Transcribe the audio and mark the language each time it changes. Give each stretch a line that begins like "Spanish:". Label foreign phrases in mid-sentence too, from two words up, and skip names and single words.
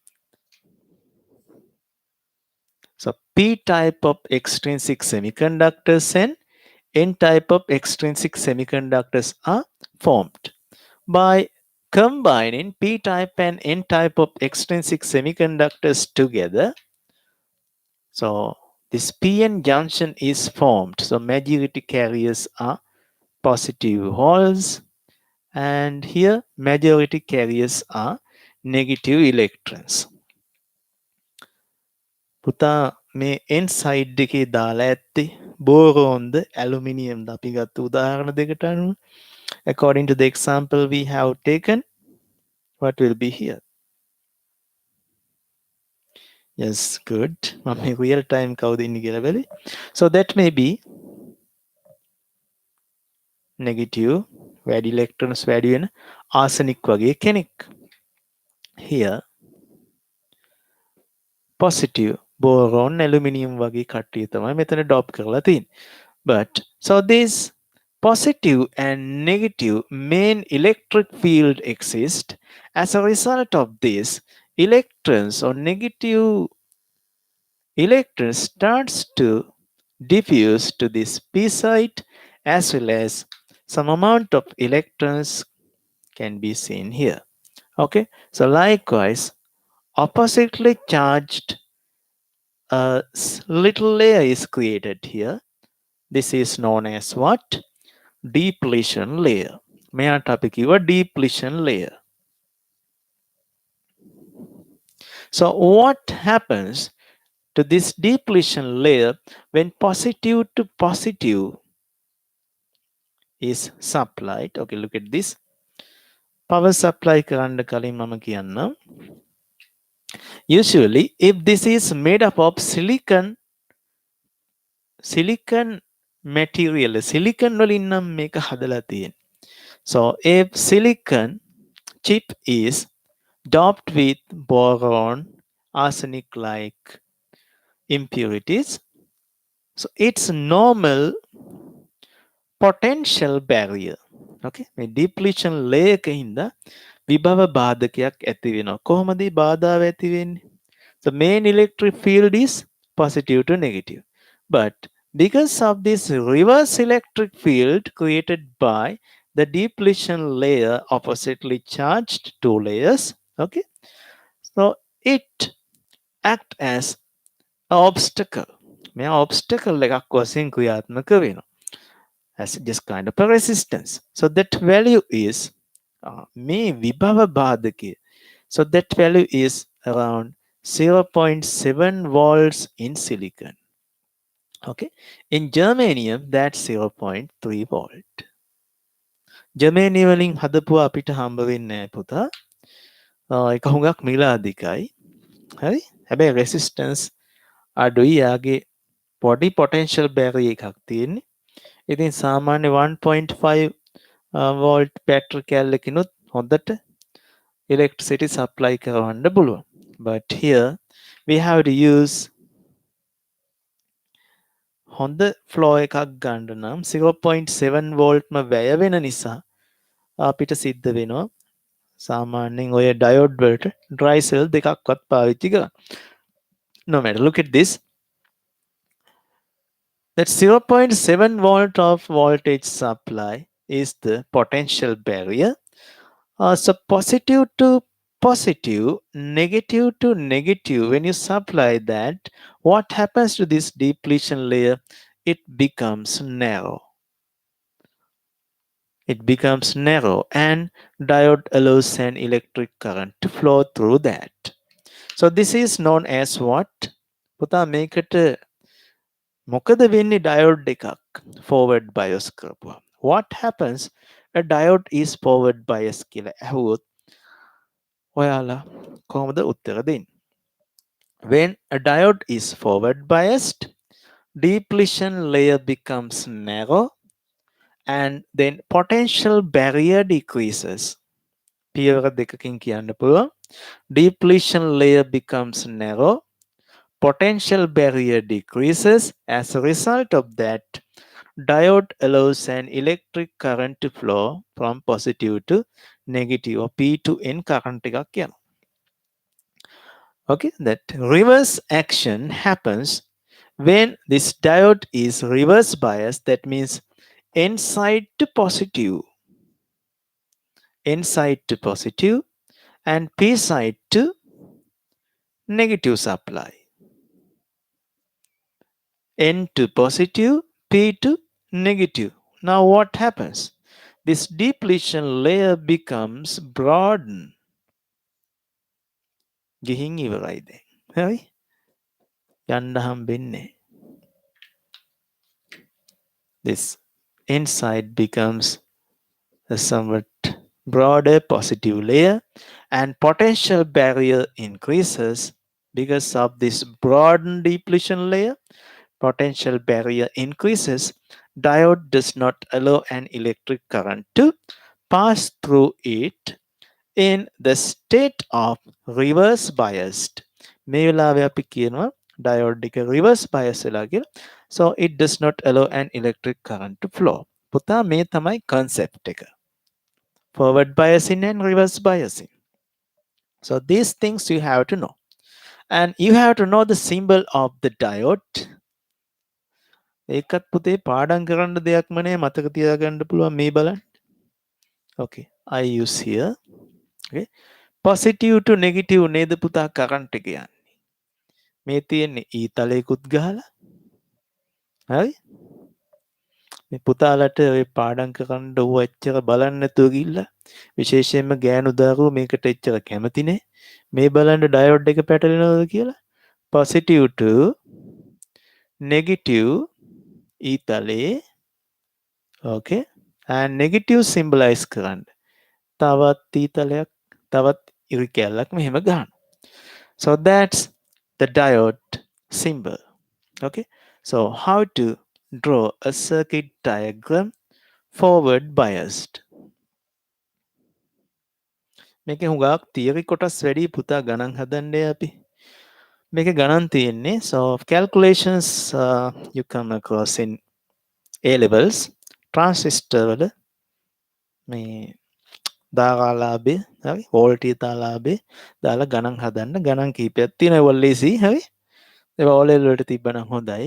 English: So P type of extrinsic semiconductors and N type of extrinsic semiconductors are formed by combining P type and N type of extrinsic semiconductors together. So this PN junction is formed. So majority carriers are positive holes, and here majority carriers are negative electrons.
Sinhala: පුතා මේ
English: N side
Sinhala: එකේ දාලා ඇත්තේ බෝරෝන්ද ඇලුමිනියම්ද අපි ගත්ත උදාහරණ දෙකට අනුව.
English: According to the example we have taken, what will be here? Yes, good.
Sinhala: මම
English: real time
Sinhala: කවුද ඉන්නේ කියලා බැලුවේ.
English: So that may be negative
Sinhala: වැඩි electrons වැඩි වෙන arsenic වගේ කෙනෙක්.
English: Here positive boron, aluminium
Sinhala: වගේ කට්ටිය තමයි මෙතන drop කරලා තියෙන්නේ.
English: But so this positive and negative main electric field exist. As a result of this, electrons or negative electrons starts to diffuse to this p side, as well as some amount of electrons can be seen here. Okay, so likewise oppositely charged little layer is created here. This is known as what? Depletion layer.
Sinhala: මෙයාට අපි කිව්වා
English: depletion layer. So what happens to this depletion layer when positive to positive is supplied? Okay, look at this. Power supply
Sinhala: කරන්න කලින් මම කියන්නම්.
English: Usually if this is made up of silicon material, silicon
Sinhala: වලින් නම් මේක හදලා තියෙන්නේ.
English: So if silicon chip is doped with boron, arsenic like impurities, so it's normal potential barrier.
Sinhala: Okay, මේ
English: depletion layer
Sinhala: එක හින්දා විභව බාධකයක් ඇති වෙනවා. කොහොමද මේ බාධාව ඇති වෙන්නේ?
English: The main electric field is positive to negative. But because of this reverse electric field created by the depletion layer oppositely charged two layers, okay, so it act as an obstacle.
Sinhala: මේ obstacle එකක් වශයෙන් ක්‍රියාත්මක වෙනවා.
English: As just kind of a resistance. So that value is
Sinhala: මේ විභව බාධකේ.
English: So that value is around 0.7 volts in silicon. Okay. In germanium, that's 0.3 volt.
Sinhala: ජර්මේනිය වලින් හදපුවා අපිට හම්බ වෙන්නේ නැහැ පුතා. ඒක හුඟක් මිල අධිකයි. හරි? හැබැයි resistance අඩුයි. යාගේ පොඩි
English: potential barrier
Sinhala: එකක් තියෙන්නේ. ඉතින් සාමාන්‍ය 1.5 වෝල්ට් බැටරි කැල්ලකිනුත් හොඳට
English: electricity supply
Sinhala: කරවන්න පුළුවන්.
English: But here we have to use
Sinhala: හොඳ flow එකක් ගන්න නම් 0.7 වෝල්ට්ම වැය වෙන නිසා අපිට සිද්ධ වෙනවා සාමාන්‍යයෙන් ඔය diode වලට
English: dry cell
Sinhala: දෙකක්වත් පාවිච්චි කරන්න.
English: No matter, look at this. That 0.7 volt of voltage supply is the potential barrier. So positive to positive, negative to negative, when you supply that, what happens to this depletion layer? It becomes narrow. It becomes narrow and diode allows an electric current to flow through that. So this is known as what?
Sinhala: පුතා මේකට මොකද වෙන්නේ diode එකක්
English: forward bias
Sinhala: කරපුවා.
English: What happens? A diode is forward bias
Sinhala: කියලා ඇහුවොත් ඔයාලා කොහොමද උත්තර දෙන්නේ?
English: When a diode is forward biased, depletion layer becomes narrow and then potential barrier decreases.
Sinhala: පියවර දෙකකින් කියන්න පුළුවන්.
English: Depletion layer becomes narrow, potential barrier decreases. As a result of that, diode allows an electric current to flow from positive to negative or P to N current
Sinhala: එකක් යනවා.
English: Okay, that reverse action happens when this diode is reverse biased. That means N side to positive, N side to positive and P side to negative supply. N to positive, P to negative. Now what happens? This depletion layer becomes broadened.
Sinhala: ගිහින් ඉවරයි දැන්. හරි? යන්න හම්බෙන්නේ.
English: This inside becomes a somewhat broader positive layer and potential barrier increases because of this broadened depletion layer. Potential barrier increases. Diode does not allow an electric current to pass through it in the state of reverse biased.
Sinhala: මේ වෙලාවේ අපි කියනවා diode එක
English: reverse bias
Sinhala: වෙලා කියලා.
English: So it does not allow an electric current to flow.
Sinhala: පුතා මේ තමයි concept එක.
English: Forward biasing and reverse biasing. So these things you have to know. And you have to know the symbol of the diode.
Sinhala: ඒකත් පුතේ පාඩම් කරන්න දෙයක්ම නෑ මතක තියාගන්න පුළුවන් මේ බලන්න.
English: Okay, I use here. Okay.
Sinhala: Positive to negative නේද පුතා current එක යන්නේ. මේ තියෙන්නේ E තලයකුත් ගහලා. හරි? මේ පුතාලට ඔය පාඩම් කරන්න ඌ එච්චර බලන්න නැතුව ගිහිල්ලා විශේෂයෙන්ම ගෑනු දරුවෝ මේකට එච්චර කැමති නේ. මේ බලන්න diode එක පැටලෙනවද කියලා.
English: Positive to negative E තලයේ. Okay. And negative symbolize කරන්න.
Sinhala: තවත් E තලයක් තවත් ඉරි කැල්ලක් මෙහෙම ගන්න.
English: So that's the diode symbol. Okay. So how to draw a circuit diagram forward biased.
Sinhala: මේකේ හුඟක් theory කොටස් වැඩි පුතා ගණන් හදන්නේ අපි. මේකේ ගණන් තියෙන්නේ.
English: So calculations you come across in A levels transistor
Sinhala: වල මේ ධාරාලාභය හරි වෝල්ටීයතාලාභය දාලා ගණන් හදන්න ගණන් කීපයක් තියෙනවා ඒවල් ලේසි හරි ඒවා
English: O level
Sinhala: වලට තිබ්බනම් හොඳයි.